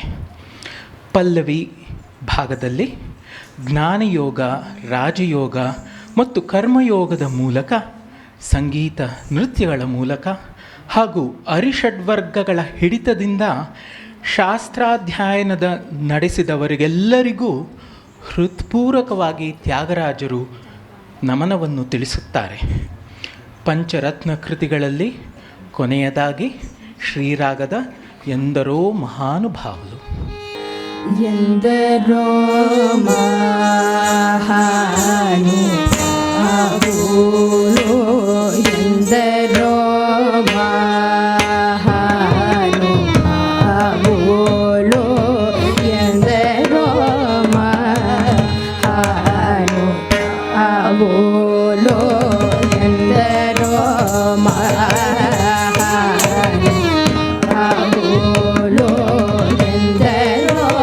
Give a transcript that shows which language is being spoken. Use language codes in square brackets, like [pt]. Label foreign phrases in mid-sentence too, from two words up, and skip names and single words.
[kn] ಪಲ್ಲವಿ ಭಾಗದಲ್ಲಿ ಜ್ಞಾನಯೋಗ, ರಾಜಯೋಗ ಮತ್ತು ಕರ್ಮಯೋಗದ ಮೂಲಕ, ಸಂಗೀತ ನೃತ್ಯಗಳ ಮೂಲಕ ಹಾಗೂ ಅರಿಷಡ್ವರ್ಗಗಳ ಹಿಡಿತದಿಂದ ಶಾಸ್ತ್ರಾಧ್ಯಯನದ ನಡೆಸಿದವರಿಗೆಲ್ಲರಿಗೂ ಹೃತ್ಪೂರ್ವಕವಾಗಿ ತ್ಯಾಗರಾಜರು ನಮನವನ್ನು ತಿಳಿಸುತ್ತಾರೆ. ಪಂಚರತ್ನ ಕೃತಿಗಳಲ್ಲಿ ಕೊನೆಯದಾಗಿ ಶ್ರೀರಾಗದ [te] ఎందరో మహానుభావులు. ఎందరో మహానుభావులు, ఎందరో మహానుభావులు, ఎందరో మహానుభావులు, ఎందరో మహానుభావులు, ఎందరో